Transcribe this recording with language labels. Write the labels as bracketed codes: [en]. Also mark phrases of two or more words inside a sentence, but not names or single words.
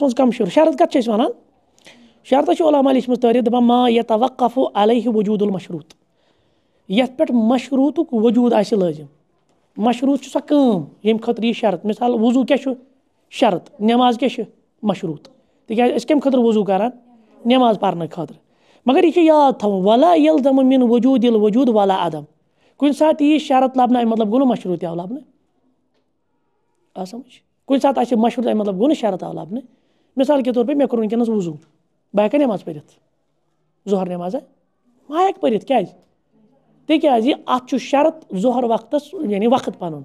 [ks] منٛز کَم شرط کَتھ چھِ أسۍ وَنان شرطس چھِ علما لیٖچھمٕژ تعریٖف دَپان [ar] ما یتوقف علیہ وجوٗد المشروٗط [ks] یَتھ پٮ۪ٹھ مشروٗطُک وجوٗد آسہِ لٲزِم مشروٗط چھُ سۄ کٲم ییٚمہِ خٲطرٕ یہِ شرط مِثال وضوٗ کیاہ چھُ شرط نٮ۪ماز کیاہ چھِ مشروٗط تِکیازِ أسۍ کَمہِ خٲطرٕ وضوٗ کران نٮ۪ماز پَرنہٕ خٲطرٕ مگر یہِ چھُ یاد تھاوُن [ar] ولا یلزم من وجوٗد الوجوٗد ولا عدم [ks] کُنہِ ساتہٕ یی شرط لَبنہٕ اَمہِ مطلب گوٚو نہٕ مشروٗط تہِ آو لَبنہٕ آ سَمٕجھ کُنہِ ساتہٕ آسہِ مشروٗط اَمہِ مطلب گوٚو نہٕ شرط آو لَبنہٕ [ur] مِثال کے طور پے [ks] مےٚ کوٚر وٕنکٮ۪نَس وضوٗ بہٕ ہٮ۪کا نٮ۪ماز پٔرِتھ ظہر نٮ۪مازا بہٕ ہٮ۪کہٕ پٔرِتھ کیازِ تِکیازِ اَتھ چھُ شرط ظہر وقتس یعنی وقت پَنُن